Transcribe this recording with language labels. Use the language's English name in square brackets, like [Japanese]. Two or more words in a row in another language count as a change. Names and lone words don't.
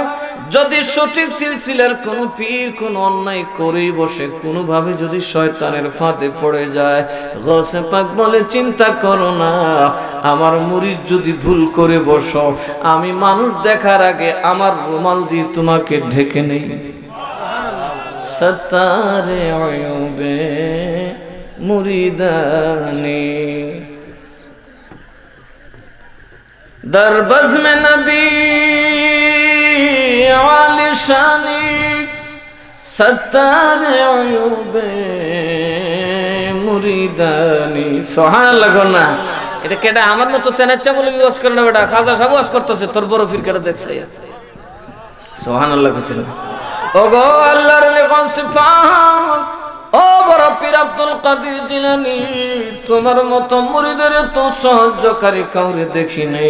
[Bangla] যদি সঠিক সিলসিলার কোন পীর কোন অন্যায় করেই বসে, কোনোভাবে যদি শয়তানের ফাঁদে পড়ে যায়, গৌসে পাক বলে, চিন্তা করো না, আমার মুরিদ যদি ভুল করে বসো, আমি মানুষ দেখার আগে আমার রুমাল দিয়ে তোমাকে ঢেকে নেই। [Persian] ستار عیوب مریدانی در بزم نبی عالی شانی ستار عیوب মুরিদানি। [Bangla] সুবহানাল্লাহ না? এটা কেডা? আমার মতো তেনাচ্চা বলে ওয়াজ করে না বেটা, খাজা সাহেব ওয়াজ করতেছে, তোর বড় পীর কেডা দেখছে? সুবহানাল্লাহ কইতেন। ওগো আল্লাহর লিখন সিফাত, ও বড় পীর আব্দুল কাদের জিলানী, তোমার মতো মুরিদের তো সহযোগকারী কাউরে দেখি নাই।